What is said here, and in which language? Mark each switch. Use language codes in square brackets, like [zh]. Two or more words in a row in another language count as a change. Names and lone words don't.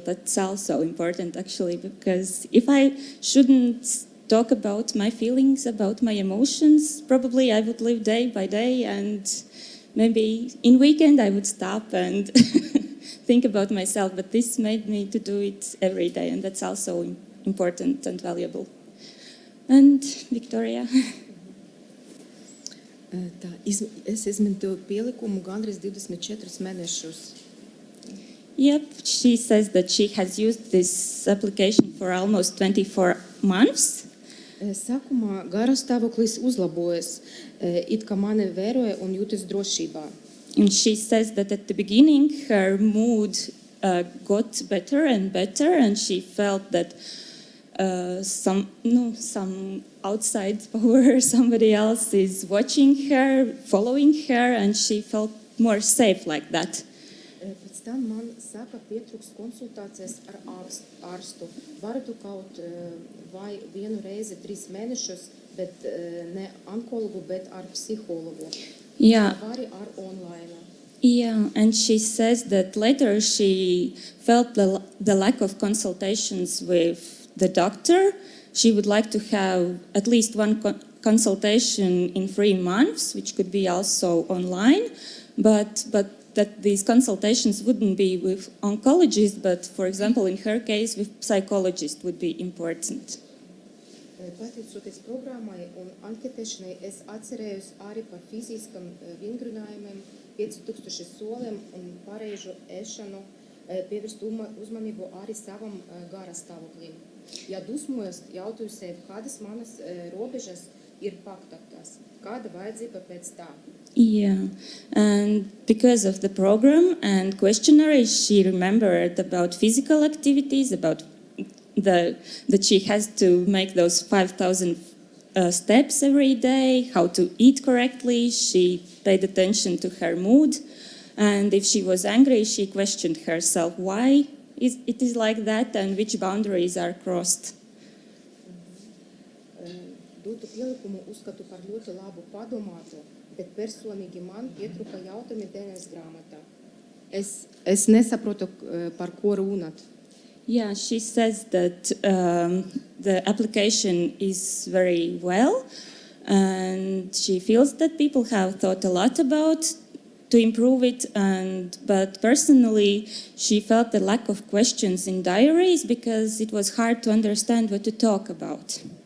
[en] That's also important, actually, because if I shouldn't talk about my feelings, about my emotions, probably I would live day by day, and maybe in weekend I would stop and think about myself. But this made me to do it every day, and that's also important and valuable. And Victoria? [lv] Tā, es izmantoju pielikumu gandrīz 24 mēnešus. [en] Yep, she says that she has used this application for almost 24 months. [lv] Sākumā garastāvoklis uzlabojas, it kā mani vēroja un jūtas drošībā. [en] And she says that at the beginning her mood got better and better, and she felt that some outside power, somebody else is watching her, following her, and she felt more safe like that. [lv] Pēc tam man saka, pietrūks konsultācijas ar ārstu. Varu tu kaut vai vienu reizi 3 mēnešus, bet ne onkologu, bet ar psihologu. [en] Yeah. [lv] Vari ar online. [en] Yeah, and she says that later she felt the lack of consultations with the doctor. She would like to have at least one consultation in 3 months, which could be also online, but that these consultations wouldn't be with oncologists, but for example, in her case, with psychologists would be important. [lv] Pateicoties programmai un anketēšanai, es atcerējos arī par fiziskam vingrinājumiem, 5000 soliem un pareizu ēšanu, pievērst uzmanību arī savam garastāvoklim. Ja dusmojos, jautāju sev, kādas manas robežas ir paktāptās, kāda vajadzība pēc tā. [en] Yeah, and because of the program and questionnaire, she remembered about physical activities, about that she has to make those 5,000 steps every day, how to eat correctly. She paid attention to her mood, and if she was angry, she questioned herself why it is like that and which boundaries are crossed. [lv] Dotu pielikumu uzskatu par ļoti labu padomātu, bet personīgi man pietrūka jautājumi dienas grāmatā. Es nesaprotu, par ko runāt. [en] Yeah, she says that the application is very well, and she feels that people have thought a lot about to improve it, but personally she felt the lack of questions in diaries because it was hard to understand what to talk about.